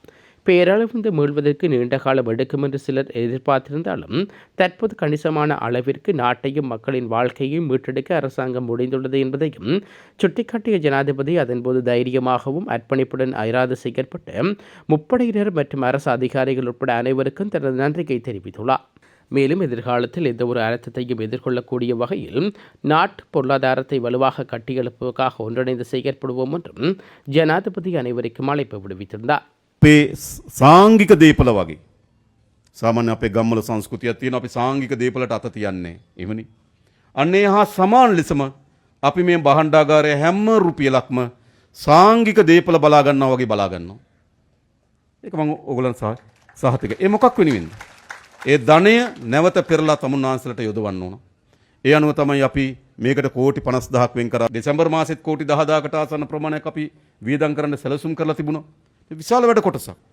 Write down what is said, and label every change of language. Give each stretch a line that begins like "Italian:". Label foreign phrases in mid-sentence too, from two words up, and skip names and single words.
Tamil: பேரளவிலிருந்து மீள்வதற்கு நீண்ட காலம் எடுக்கும் என்று சிலர் எதிர்பார்த்திருந்தாலும் தற்போது கணிசமான அளவிற்கு நாட்டையும் மக்களின் வாழ்க்கையையும் மீட்டெடுக்க அரசாங்கம் முடிந்துள்ளது என்பதையும் சுட்டிக்காட்டிய ஜனாதிபதி அதன்போது தைரியமாகவும் அர்ப்பணிப்புடன் அயராது செயற்பட்ட முப்படையினர் மற்றும் அரசு அதிகாரிகள் உட்பட அனைவருக்கும் தனது நன்றியை தெரிவித்துள்ளார். மேலும் எதிர்காலத்தில் எந்த ஒரு அழுத்தத்தையும் எதிர்கொள்ளக்கூடிய வகையில் நாட்டு பொருளாதாரத்தை வலுவாக கட்டியெழுப்புவதற்காக ஒன்றிணைந்து செயற்படுவோம் என்றும் ஜனாதிபதி அனைவருக்கும் அழைப்பு விடுவித்திருந்தார்.
Sinhala: අපේ සාංගික දේපල වගේ සාමාන්‍ය අපේ ගම්වල සංස්කෘතියක් තියෙනවා අපි සාංගික දේපලට අත තියන්නේ එහෙමනේ අන්නේ හා සමාන ලෙසම අපි මේ බහණ්ඩාගාරයේ හැම රුපියලක්ම සාංගික දේපල බලා ගන්නවා වගේ බලා ගන්නවා ඒක මම ඕගොල්ලන් සහතික ඒ මොකක් වෙනුවෙන්ද ඒ ධනය නැවත පෙරලා තමුන්නාන්සලට යොදවන්න ඕන ඒ අනුව තමයි අපි මේකට කෝටි 50000ක් වෙන් කරා දෙසැම්බර් මාසෙත් කෝටි 10000කට ආසන්න ප්‍රමාණයක් අපි වියදම් කරන්න සැලසුම් කරලා තිබුණා විශාල වැඩ කොටසක්.